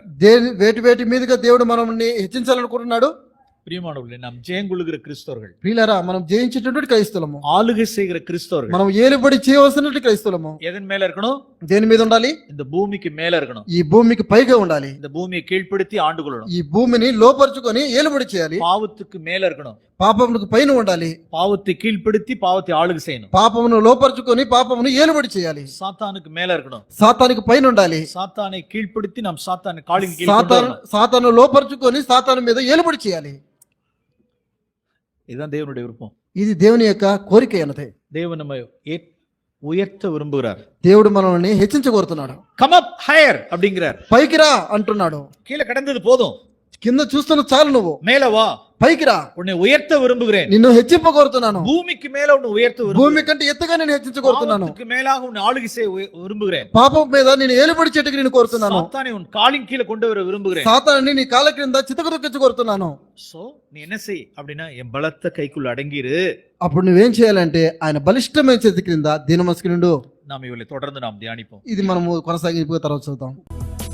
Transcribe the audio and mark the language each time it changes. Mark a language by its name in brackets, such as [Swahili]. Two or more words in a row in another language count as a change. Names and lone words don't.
[Telugu] వేటి మీదుగా దేవుడు మనల్ని హెచ్చించాలనుకుంటున్నాడు? [Tamil] பிரியமானவர்களே, நாம் ஜெயங்கொள்ளுகிற கிறிஸ்தவர்கள், [Telugu] ప్రియులారా, మనం జయించేటటువంటి క్రైస్తవులము, [Tamil] ஆளுகை செய்கிற கிறிஸ்தவர்கள். [Telugu] మనం ఏలుబడి చేయవలసినటువంటి క్రైస్తవులము. [Tamil] எதன் மேல இருக்கணும்? [Telugu] దేని మీద ఉండాలి? [Tamil] இந்த பூமிக்கு மேல இருக்கணும். [Telugu] ఈ భూమికి పైగా ఉండాలి. [Tamil] இந்த பூமியை கீழ்ப்படுத்தி ஆண்டு கொள்ளணும். [Telugu] ఈ భూమిని లోపరుచుకొని ఏలుబడి చేయాలి. [Tamil] பாவத்துக்கு மேல இருக்கணும். [Telugu] పాపమునకు పైన ఉండాలి. [Tamil] பாவத்தை கீழ்ப்படுத்தி பாவத்தை ஆளுகை செய்யணும். [Telugu] పాపమును లోపరుచుకొని పాపమును ఏలుబడి చేయాలి. [Tamil] சாத்தானுக்கு மேல இருக்கணும். [Telugu] సాతానికి పైన ఉండాలి. [Tamil] சாத்தானை கீழ்ப்படுத்தி நாம் சாத்தானை காலின் கீழ் கொண்டு வரணும். [Telugu] సాతాను లోపరుచుకొని సాతాను మీద ఏలుబడి చేయాలి. [Tamil] இதுதான் தேவனுடைய விருப்பம். [Telugu] ఇది దేవుని యొక్క కోరిక అన్నదే. [Tamil] தேவன் நம்ம உயர்த்த விரும்புகிறார். [Telugu] దేవుడు మనల్ని హెచ్చించగోరుతున్నాడు. [English] come up higher [Tamil] அப்படிங்கிறார். [Telugu] పైకి రా అంటున్నాడు. [Tamil] கீழே கடந்தது போதும், [Telugu] కింద చూస్తున్న చాలు, నువ్వు [Tamil] மேல வா, [Telugu] పైకి రా, [Tamil] உன்னை உயர்த்த விரும்புகிறேன். [Telugu] నిన్ను హెచ్చింప కోరుతున్నాను. [Tamil] பூமிக்கு மேல உன்னை உயர்த்த [Telugu] భూమి [Tamil] விரும்புகிறேன். [Telugu] కంటే ఎత్తుగా నేను హెచ్చించగోరుతున్నాను. [Tamil] பாவத்துக்கு மேலாக உன்னை ஆளுகை செய்ய விரும்புகிறேன். [Telugu] పాపం మీద నేను ఏలుబడి చెట్టుకి నేను కోరుతున్నాను. [Tamil] சாத்தானை உன் காலின் கீழே கொண்டு வர விரும்புகிறேன். [Telugu] సాతాన్ని నీ కాళ్ళ క్రింద చితకదొక్కించు కోరుతున్నాను. [Tamil] சோ நீ என்ன செய் அப்படின்னா, என் பலத்த கைக்குள்ள அடங்கிரு. [Telugu] అప్పుడు నువ్వేం చేయాలంటే ఆయన బలిష్టమైన చేతి క్రింద దీనమస్కి నుండు. [Tamil] நாம் இவளை தொடர்ந்து நாம் தியானிப்போம். [Telugu] ఇది మనము కొనసాగింపు తర్వాత చూద్దాం.